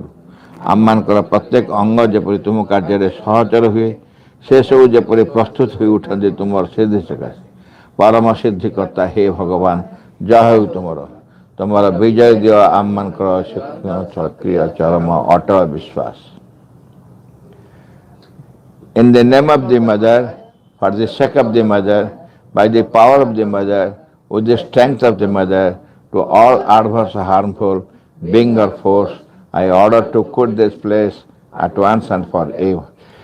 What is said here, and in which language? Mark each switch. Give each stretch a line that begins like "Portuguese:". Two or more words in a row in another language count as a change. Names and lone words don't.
Odia: ଆମମାନଙ୍କର ପ୍ରତ୍ୟେକ ଅଙ୍ଗ ଯେପରି ତୁମ କାର୍ଯ୍ୟରେ ସହଚର ହୁଏ, ସେସବୁ ଯେପରି ପ୍ରସ୍ତୁତ ହୋଇ ଉଠନ୍ତି ତୁମର ସିଦ୍ଧି ସକାଶେ। ପରମ ସିଦ୍ଧିକର୍ତ୍ତା ହେ ଭଗବାନ, ଯାହା ହେଉ ତୁମର। ତୁମର ବିଜୟ ଦିଅ ଆମମାନଙ୍କର ସକ୍ରିୟ ଚରମ ଅଟଳ ବିଶ୍ୱାସ।
English: In the name of the mother, for the sake of the mother, by the power of the mother, with the strength of the mother, to all adverse harmful being or force, I order to quit this place at once and forever.